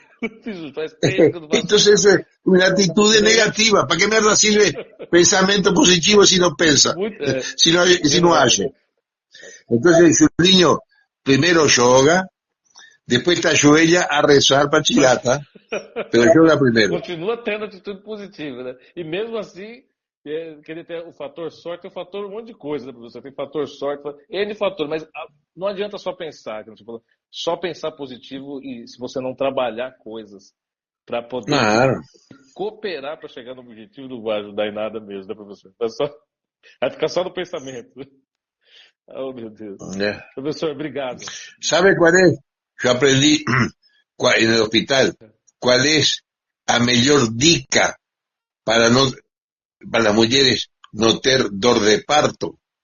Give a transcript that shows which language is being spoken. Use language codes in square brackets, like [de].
[es] Entonces es una actitud negativa. ¿Para qué mierda sirve pensamiento positivo si no piensa? Si no hace. Entonces, Julinho, primero yoga, después [pt] te ajoelha a rezar [es] para chilata, pero yoga primero. [pt] Continua tendo atitude positiva, né? E mesmo assim, querer ter o fator sorte, tem um monte de coisa, né, professor? Tem fator sorte, N fator, mas não adianta só pensar, como você falou, só pensar positivo e se você não trabalhar coisas para poder cooperar para chegar no objetivo, não vai ajudar em nada mesmo, né, professor? Vai ficar só no pensamento. Oh, meu Deus. Professor, obrigado. [es] ¿Sabe cuál es? Yo aprendí en el hospital cuál es a mejor dica para las mujeres no ter dor de parto.